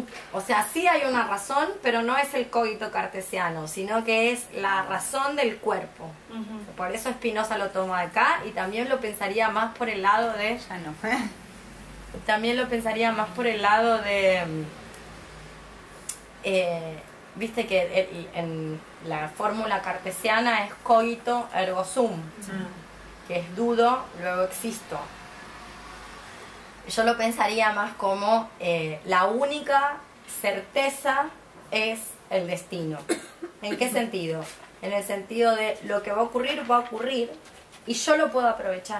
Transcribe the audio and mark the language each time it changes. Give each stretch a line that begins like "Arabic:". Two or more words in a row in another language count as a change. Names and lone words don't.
Spanish: O sea, sí hay una razón, pero no es el cogito cartesiano, sino que es la razón del cuerpo. Ujú. Por eso Spinoza lo toma de acá y también lo pensaría más por el lado de... Ya no. También lo pensaría más por el lado de... Viste que en la fórmula cartesiana es
Latin: cogito ergo sum,
Spanish: que es dudo, luego existo. Yo lo pensaría más como la única certeza es el destino. ¿En qué sentido? En el sentido de lo que va a ocurrir y yo lo puedo aprovechar.